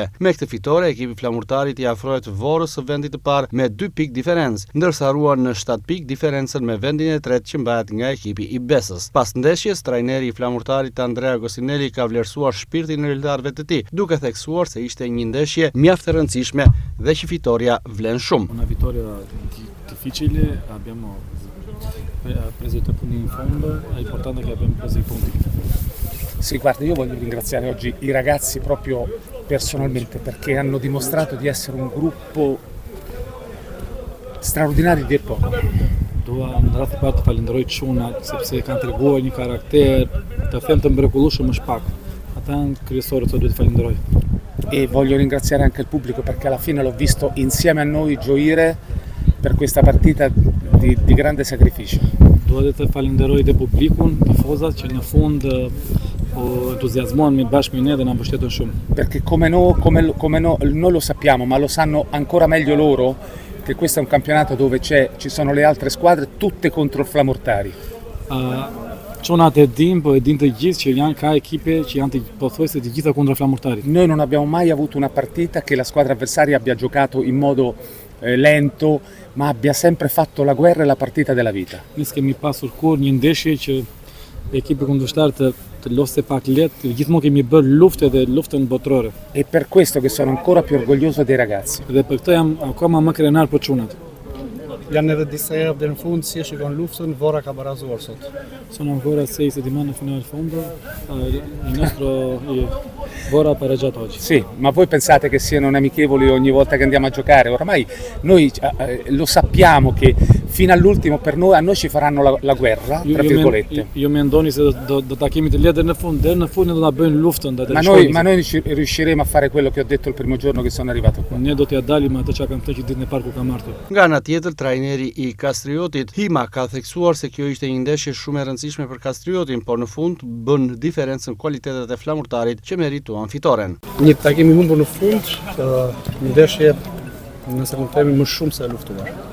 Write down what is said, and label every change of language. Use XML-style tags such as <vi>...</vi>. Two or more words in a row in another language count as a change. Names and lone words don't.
<sq>Me këtë fitore, ekipi Flamurtarit i afrohet Vorrës së vendit të parë me 2 pikë diferencë, ndërsa ruan në 7 pikë diferencën me vendin e tretë që mbahet nga ekipi i Besës. Pas ndeshjes, trajneri i Flamurtarit Andrea Gostinelli ka vlerësuar shpirtin e lojtarëve të tij, duke theksuar se ishte një ndeshje mjaft e rëndësishme dhe që fitoria vlen shumë.</sq> <it>Una vittoria difficile, abbiamo preso i 3 punti in fondo, è importante che abbiamo preso i punti. Sì, guarda, io voglio ringraziare oggi i ragazzi proprio personalmente perché hanno dimostrato di essere un gruppo straordinario di poco.</it> <sq>Dua në rreth të falenderoj çunat sepse kanë treguar një karakter, të them të mrekullueshëm është pak. Ata janë kryesorët që duhet të falenderoj.</sq> <it>E voglio ringraziare anche il pubblico perché alla fine l'ho visto insieme a noi gioire per questa partita di grande sacrificio.</it> <sq>Dua të falenderoj dhe publikun, tifozat që në fund po entuziasmohen bashkë me ne dhe na mbështetën shumë.</sq> <it>Perché come noi lo sappiamo, ma lo sanno ancora meglio loro che questo è un campionato dove ci sono le altre squadre tutte contro il Flamurtari.</it> <sq>Çunat e dim, po e din të gjithë që janë ka ekipe që janë pothuajse të gjitha kundra Flamurtarit.</sq> <it>Noi non abbiamo mai avuto una partita che la squadra avversaria abbia giocato in modo lento, ma abbia sempre fatto la guerra e la partita della vita.</it> <sq>Ne s'kemi pasur kur një ndeshje që ekipi kundërshtar të loste pak lehtë, gjithmonë kemi bërë luftë dhe luftën botërore.</sq> <it>E per questo che sono ancora più orgoglioso dei ragazzi.</it> <sq>Dhe për këtë jam akoma më krenar për çunat. Janë edhe disa herë deri në fund si e shikon luftën, Vorra ka barazuar sot.</sq> <it>Sono ancora 6 settimane fino al fondo, il nostro Vorra ha pareggiato oggi. Sì, ma voi pensate che siano amichevoli ogni volta che andiamo a giocare? Ormai noi lo sappiamo che fino all'ultimo per noi, a noi ci faranno la guerra, tra virgolette.</it> <sq>Io mendoni se do ta kemi të lehtë deri në fund do ta bëjnë luftën</sq> <it>ma noi riusciremo a fare quello che ho detto il primo giorno che sono arrivato qua.</it> <sq>Ne do t'ia dalim atë çka kam thënë që ditën e parë ku kam ardhur. Nga ana tjetër, trajneri i Kastriotit Hima ka theksuar se kjo ishte një ndeshje shumë e rëndësishme për Kastriotin, por në fund bën diferencën kualitetet e Flamurtarit që merituan fitoren. Një takim i humbur në fund, një ndeshje nëse mund të themi më shumë se e luftuar.</sq>